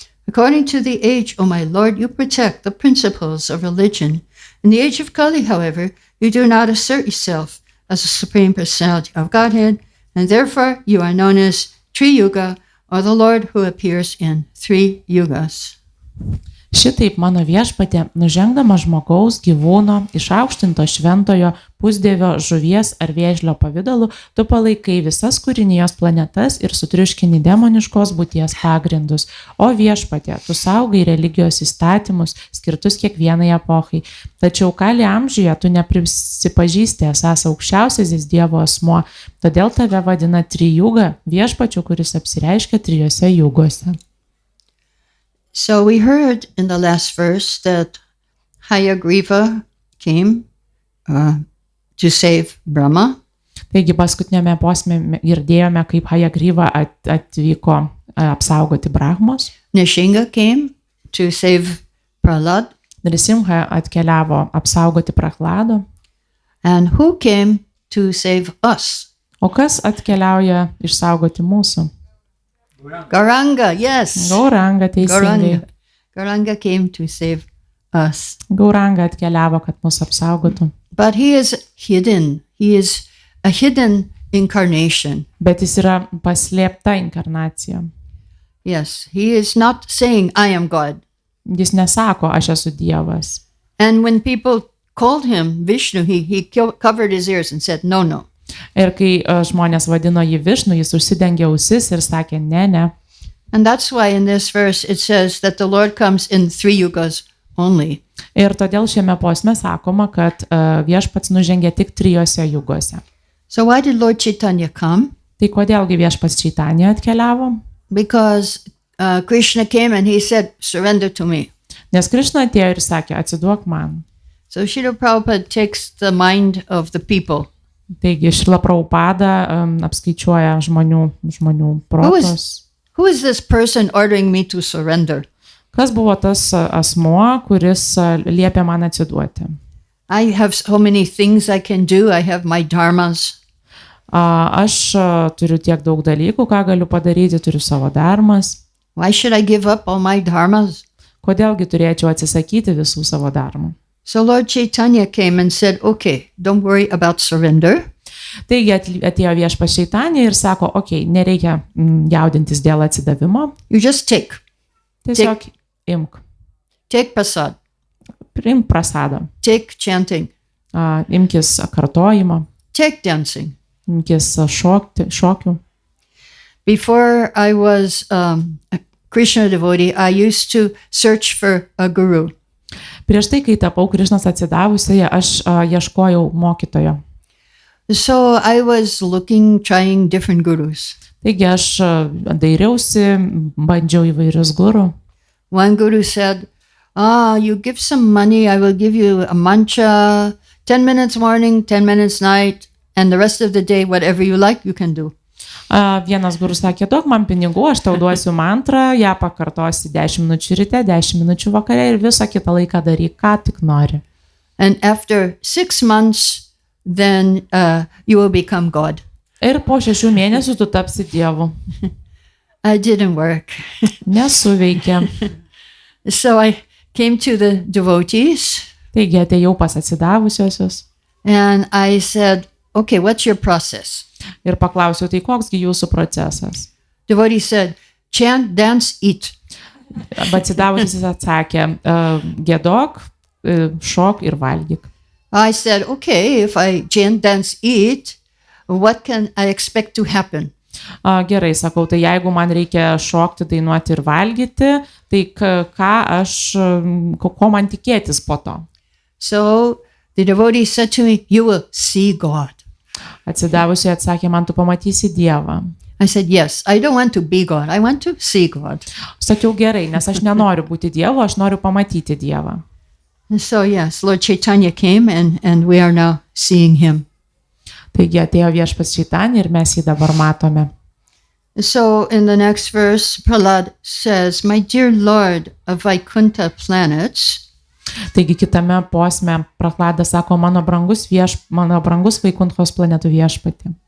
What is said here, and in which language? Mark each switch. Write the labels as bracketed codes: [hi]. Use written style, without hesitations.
[en] According to the age, O my Lord, you protect the principles of religion. In the age of Kali, however, you do not assert yourself as a Supreme Personality of Godhead, and therefore you are known as Tri-Yuga, or the Lord who appears in 3 yugas. [lt] Šitaip mano viešpatė, nužengdama žmogaus, gyvūno, išaukštinto šventojo, pusdievio, žuvies ar vėžlio pavidalu, tu palaikai visas kūrinijos planetas ir sutriuškini demoniškos būties pagrindus. O viešpatė, tu saugai religijos įstatymus, skirtus kiekvienai epochai. Tačiau Kali amžiuje tu neprisipažįsti esąs aukščiausiasis Dievo asmuo, todėl tave vadina Tri-Yuga, viešpačiu, kuris apsireiškia 3 jugose. [en] So we heard in the last verse that Hayagriva came to save Brahma. [lt] Taigi paskutinėme posme girdėjome, kaip Hayagriva atvyko apsaugoti Brahmos. [en] Nrisingha came to save Prahlad. [lt] Nrisimha atkeliavo apsaugoti Prahlado. [en] And who came to save us? [lt] O kas atkeliauja išsaugoti mūsų? [en] Gauranga, yes. [lt] Gauranga, teisingai. [en] Gauranga came to save us. [lt] Gauranga atkeliavo, kad mus apsaugotų. [en] But he is hidden. He is a hidden incarnation. [lt] Bet jis yra paslėpta inkarnacija. [en] Yes, he is not saying, I am God. [lt] Jis nesako, aš esu Dievas. [en] And when people called him Vishnu, he covered his ears and said, no, no. [lt] Ir kai žmonės vadino jį Višnu, jis užsidengė ausis ir sakė, ne. [en] And that's why in this verse it says that the Lord comes in 3 yugas only. [lt] Ir todėl šiame posme sakoma, kad viešpats nužengė tik 3 jugose. [en] So why did Lord Chaitanya come? [lt] Tai kodėlgi viešpats Chaitanya atkeliavo? [en] Because Krishna came and he said, surrender to me. [lt] Nes Krišna atėjo ir sakė, atsiduok man. [en] So Srila Prabhupada takes the mind of the people. [lt] Taigi Šrila Prabhupada apskaičiuoja žmonių protus. [en] Who is this person ordering me to surrender? [lt] Kas buvo tas asmuo, kuris liepė man atsiduoti? [en] I have so many things I can do. I have my dharmas. [lt] Aš turiu tiek daug dalykų, ką galiu padaryti, turiu savo dharmas. [en] Why should I give up all my dharmas? [lt] Kodėlgi turėčiau atsisakyti visų savo darbų? [en] So Lord Chaitanya came and said, okay, don't worry about surrender. [lt] Taigi atėjo Viešpats Chaitanya ir sako, nereikia jaudintis dėl atsidavimo. [en] You just take. [lt] Tiesiog imk. [en] Take prasad. [lt] Imk prasadą. [en] Take chanting. [lt] Imkis kartojimo. [en] Take dancing. [lt] Imkis šokių. [en] Before I was a Krishna devotee, I used to search for a guru. [lt] Prieš tai, kai tapau Krišnos atsidavusioje, aš ieškojau mokytojo. [en] So I was trying different gurus. [lt] Taigi aš dairiausi, bandžiau įvairius gurų. [en] One guru said, you give some money, I will give you a mantra, 10 minutes morning, 10 minutes night, and the rest of the day, whatever you like, you can do. [lt] Vienas gurus sakė, duok man pinigų, aš tau duosiu mantrą, ją pakartosi 10 minučių ryte, 10 minučių vakare ir visą kitą laiką daryk, ką tik nori. [en] And after 6 months, then you will become God. [lt] Ir po 6 mėnesių tu tapsi Dievu. [en] It didn't work. [lt] Nesuveikė. [en] So I came to the devotees. [lt] Taigi atėjau pas atsidavusiosios. [en] And I said, okay, what's your process? [lt] Ir paklausiau, tai koksgi jūsų procesas? [en] Devotee said, chant, dance, eat. [lt] Atsidavusios atsakė, giedok, šok ir valgyk. [en] I said, okay, if I chant, dance, eat, what can I expect to happen? [lt] Gerai, sakau, tai jeigu man reikia šokti, dainuoti ir valgyti, tai ko man tikėtis po to? [en] So the devotee said to me, you will see God. [lt] Atsidavusiai atsakė, man tu pamatysi Dievą. [en] I said, yes, I don't want to be God, I want to see God. [lt] Sakiau, gerai, nes aš nenoriu būti Dievu, aš noriu pamatyti Dievą. [en] And so yes, Lord Chaitanya came and we are now seeing him. [lt] Taigi atėjo Viešpats Chaitanya ir mes jį dabar matome. [en] So in the next verse, Prahlad says, my dear Lord of Vaikuntha planets. [lt] Taigi kitame posme Prahladas sako, mano brangus Vaikunthos planetų viešpatį.